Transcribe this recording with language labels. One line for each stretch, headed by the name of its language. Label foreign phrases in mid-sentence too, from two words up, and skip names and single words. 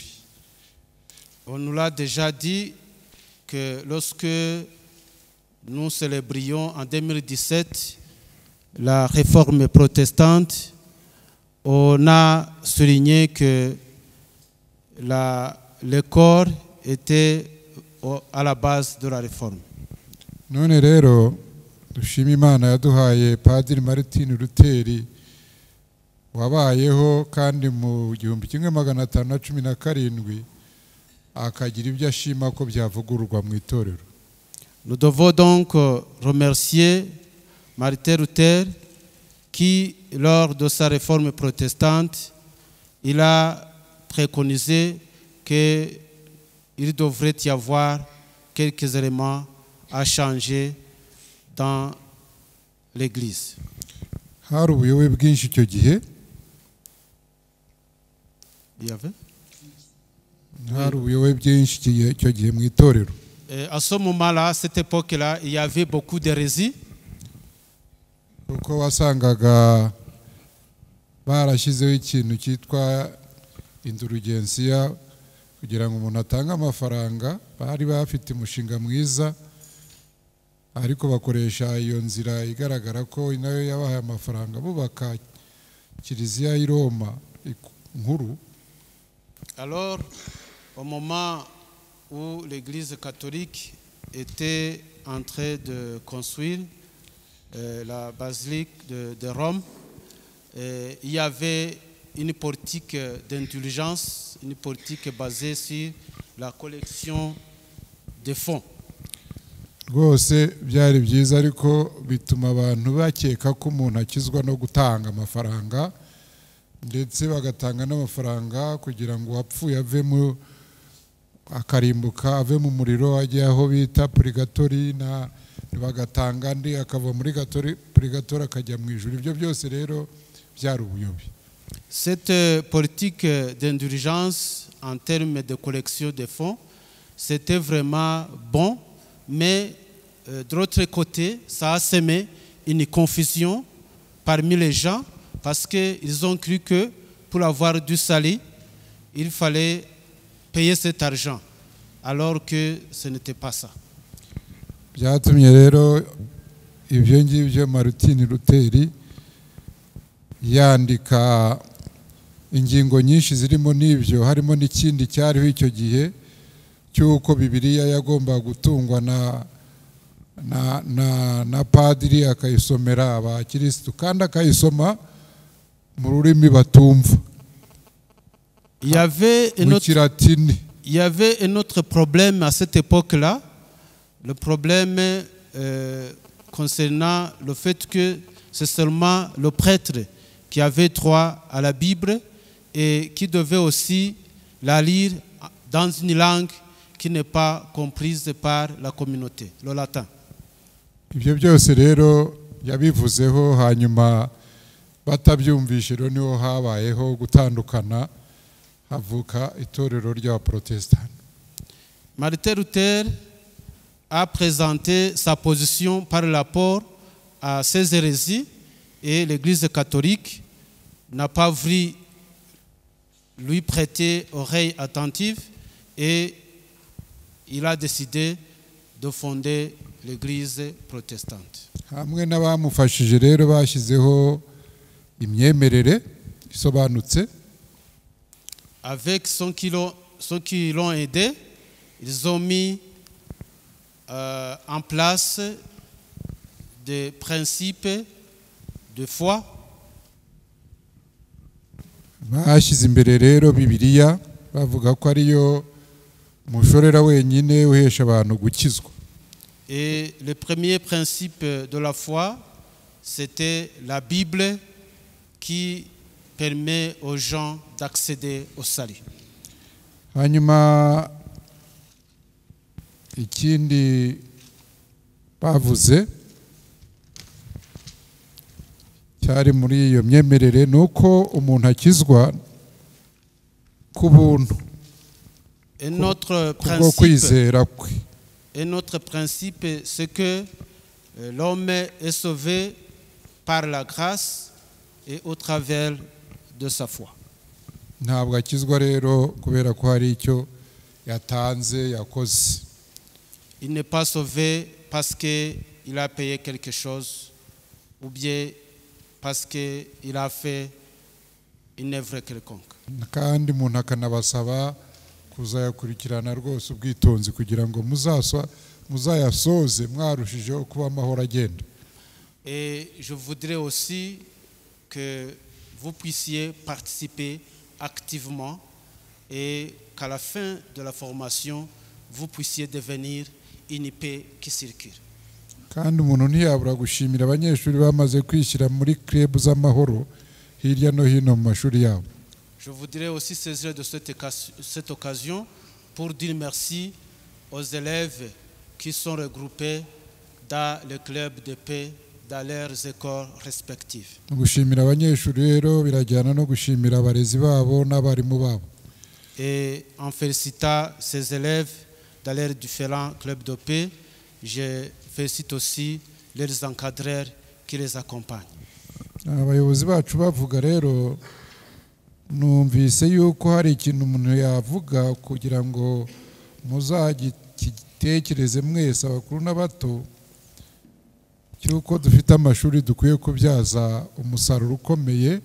French: On nous l'a déjà dit que lorsque nous célébrions en 2017 la réforme protestante, on a souligné que l'école était à la base de la réforme.
Kinyarwanda: None rero dushima Imana yaduhaye Padiri Martin Luther wabayeho kandi mu 1517 akagira ibyo ashima ko byavugururwa mu itorero.
French: Nous devons donc remercier Martin Luther qui, lors de sa réforme protestante, il a préconisé qu'il devrait y avoir quelques éléments à changer dans l'Église.
Kinyarwanda: Hari ubuyobe bwinshi icyo gihe.
French: Il y avait?
Kinyarwanda: Hari ubuyobe bwinshi icyo gihe mu itorero.
French: À ce moment-là, à cette époque-là, il y avait beaucoup d'hérésies.
Kinyarwanda: Kuko wasangaga barashyizeho ikintu cyitwa indulgensiya kugira ngo umuntu atange amafaranga. Bari bafite umushinga mwiza ariko bakoresha iyo nzira igaragara ko nayo yabahaye amafaranga bubaka kiliziya i Roma nkuru.
French: Alors, au moment où l'Église catholique était en train de construire la basilique de Rome, il y avait une politique d'indulgence, une politique basée sur la collection de fonds.
Kinyarwanda: Rwose byari byiza ariko bituma abantu bakeka ko umuntu akizwa no gutanga amafaranga ndetse bagatanga n'amafaranga kugira ngo wapfuye ave mu akarimbuka ave mu muriro ajye aho bita purgatori na bagatanga ndi akava muri purgatori akajya mu ijuru. Ibyo byose rero byari ubuyobe.
French: Cette politique d'indulgence en termes de collection de fonds, c'était vraiment bon, mais de l'autre côté, ça a semé une confusion parmi les gens parce qu'ils ont cru que pour avoir du salut, il fallait payer cet argent, alors que ce n'était pas ça.
Kinyarwanda: byatumye rero ibyo ngibyo Martin Luther yandika ingingo nyinshi zirimo n'ibyo, harimo n'ikindi cyariho icyo gihe cy'uko Bibiliya yagomba gutungwa na padiri akayisomera abakirisitu kandi akayisoma mu rurimi batumva
French: Il y avait un autre problème à cette époque-là, le problème concernant le fait que c'est seulement le prêtre qui avait droit à la Bible et qui devait aussi la lire dans une langue qui n'est pas comprise par la communauté, le latin.
Kinyarwanda: ibyo byose rero yabivuzeho, hanyuma batabyumvishe rero niho habayeho gutandukana, havuka itorero ry'abaprotestants.
French: Martin Luther a présenté sa position par rapport à ces hérésies et l'Église catholique n'a pas voulu lui prêter oreille attentive et il a décidé de fonder l'Église protestante.
Kinyarwanda: Hamwe n'abamufashije rero bashyizeho imyemerere isobanutse.
French: Avec ceux qui l'ont aidé, ils ont mis en place des principes de foi.
Kinyarwanda: Bashyize imbere rero Bibiliya bavuga ko ariyo mushorera wenyine uhesha abantu gukizwa.
French: Et le premier principe de la foi, c'était la Bible qui permet aux gens d'accéder au salut.
Kinyarwanda: Hanyuma ikindi bavuze cyari muri iyo myemerere nuko umuntu akizwa ku buntu.
French: Un autre principe, c'est que l'homme est sauvé par la grâce et au travers de sa foi.
Kinyarwanda: Ntabwo akizwa rero kubera ko hari icyo yatanze yakoze.
French: Il n'est pas sauvé parce qu'il a payé quelque chose ou bien parce qu'il a fait une œuvre quelconque.
Kinyarwanda: Kandi umuntu akanabasaba kuzayakurikirana rwose ubwitonzi kugira ngo muzayasoze mwarushijeho kuba amahoro agenda.
French: Et je voudrais aussi que vous puissiez participer activement et qu'à la fin de la formation, vous puissiez devenir une épée qui circule.
Kinyarwanda: Kandi umuntu ntiyabura gushimira abanyeshuri bamaze kwishyira muri club z'amahoro hirya no hino mu mashuri yabo.
French: Je voudrais aussi saisir de cette occasion pour dire merci aux élèves qui sont regroupés dans le club de paix dans leurs écoles respectives.
Kinyarwanda: Gushimira abanyeshuri rero birajyana no gushimira abarezi babo n'abarimu babo.
French: Et en félicitant ces élèves dans leurs différents clubs de paix, je félicite aussi leurs encadreurs qui les accompagnent.
Kinyarwanda: Abayobozi bacu bavuga rero numvise yuko hari ikintu umuntu yavuga kugira ngo muzagitekereze mwese abakuru n'abato cyuko dufite amashuri dukwiye kubyaza umusaruro ukomeye.